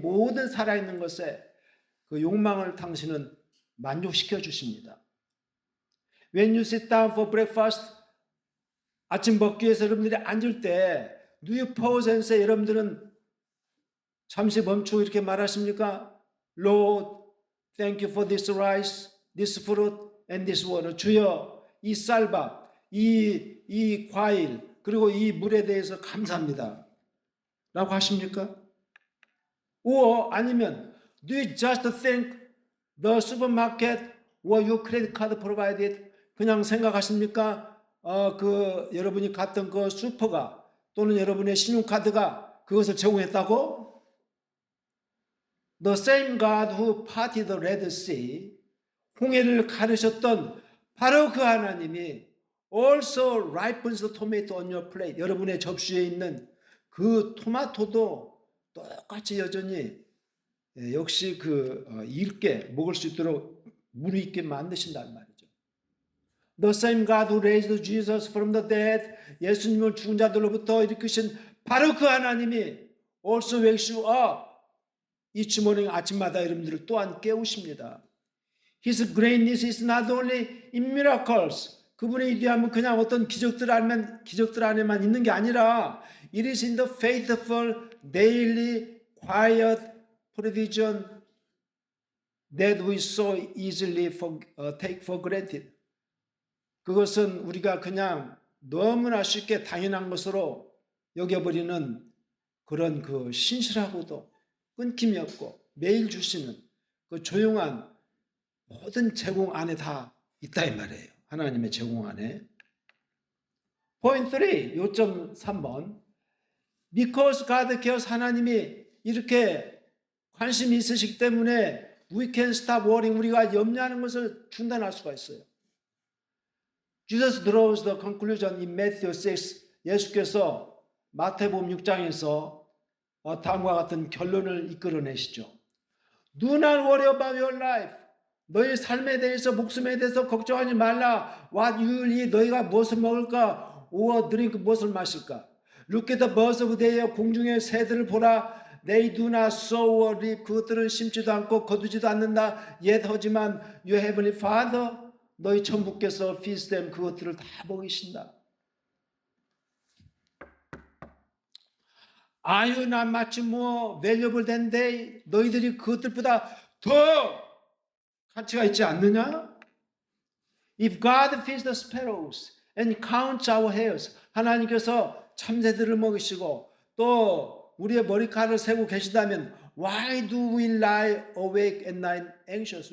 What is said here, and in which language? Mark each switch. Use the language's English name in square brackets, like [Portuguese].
[Korean] 모든 살아있는 것에 그 욕망을 당신은 만족시켜 주십니다. [English] When you sit down for breakfast, [Korean] 아침 먹기 위해서 여러분들이 앉을 때 [English] do you pause and say, [Korean] 여러분들은 잠시 멈추고 이렇게 말하십니까? [English] Lord, thank you for this rice, this fruit, and this water. [Korean] 주여, 이 쌀밥, 이 과일, 그리고 이 물에 대해서 감사합니다. 라고 하십니까? 아니면 [English] do you just thank the supermarket or your credit card provided? [Korean] 그냥 생각하십니까? 여러분이 갔던 그 슈퍼가 또는 여러분의 신용카드가 그것을 제공했다고? [English] The same God who parted the Red Sea, [Korean] 홍해를 가르셨던 바로 그 하나님이 [English] also ripens the tomato on your plate. [Korean] 여러분의 접시에 있는 그 토마토도 똑같이 여전히 역시 읽게 먹을 수 있도록 무르익게 만드신단 말이죠. [English] The same God who raised Jesus from the dead, [Korean] 예수님을 죽은 자들로부터 일으키신 바로 그 하나님이 [English] also wakes you up. each morning [Korean] 아침마다 여러분들을 또한 깨우십니다. [English] His greatness is not only in miracles. [Korean] 그분의 위대함은 그냥 어떤 기적들 안에만 있는 게 아니라 [English] it is in the faithful, daily, quiet provision that we so easily take for granted. [Korean] 그것은 우리가 그냥 너무나 쉽게 당연한 것으로 여겨버리는 그런 그 신실하고도 끊김이 없고 매일 주시는 그 조용한 모든 제공 안에 다 있다 이 말이에요. 하나님의 제공 안에. [English] Point 3, [Korean] 요점 3번. [English] Because God cares, [Korean] 하나님이 이렇게 관심이 있으시기 때문에 [English] we can stop worrying, [Korean] 우리가 염려하는 것을 중단할 수가 있어요. [English] Jesus draws the conclusion in Matthew 6. [Korean] 예수께서 마태복음 6장에서 다음과 같은 결론을 이끌어내시죠. [English] Do not worry about your life. [Korean] 너희 삶에 대해서, 목숨에 대해서 걱정하지 말라. [English] What you will eat, [Korean] 너희가 무엇을 먹을까? [English] Or drink, [Korean] 무엇을 마실까? [English] Look at the birds of the air, [Korean] 공중의 새들을 보라. [English] They do not sow or reap, [Korean] 그것들은 심지도 않고 거두지도 않는다. [English] Yet [Korean] 하지만 [English] your heavenly Father, [Korean] 너희 천부께서 [English] feeds them, [Korean] 그것들을 다 먹이신다. [English] Are you not much more valuable than they? [Korean] 너희들이 그것들보다 더 가치가 있지 않느냐? [English] If God feeds the sparrows and counts our hairs, [Korean] 하나님께서 참새들을 먹이시고 또 우리의 머리카락을 세고 계시다면 [English] why do we lie awake at night anxious?